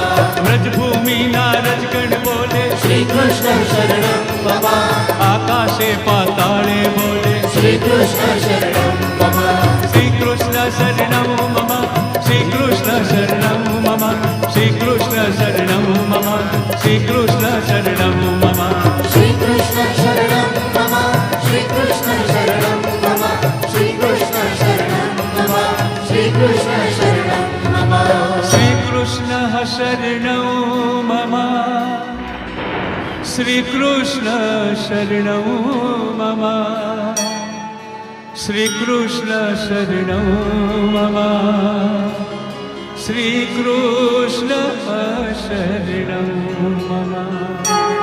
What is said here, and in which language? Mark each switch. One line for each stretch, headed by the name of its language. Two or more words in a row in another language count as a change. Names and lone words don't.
Gujarati: વ્રજભૂમિના રજગણ બોલે,
Sanskrit: श्री कृष्ण शरणम् मम,
Gujarati: આકાશે પાતાળે બોલે.
Sanskrit: श्री कृष्ण शरणम् मम, श्री कृष्ण शरणम् मम, श्री कृष्ण शरणम् मम, श्री कृष्ण शरणम् मम, श्री कृष्ण शरणम् मम. श्री कृष्ण शरणम् मम, श्री कृष्ण शरणम् मम, श्री कृष्ण शरणम् मम, श्री कृष्ण शरणम् मम. श्री कृष्ण शरणम् मम, श्री कृष्ण शरणम् मम, श्री कृष्ण शरणम् मम, श्री कृष्ण शरणम् मम.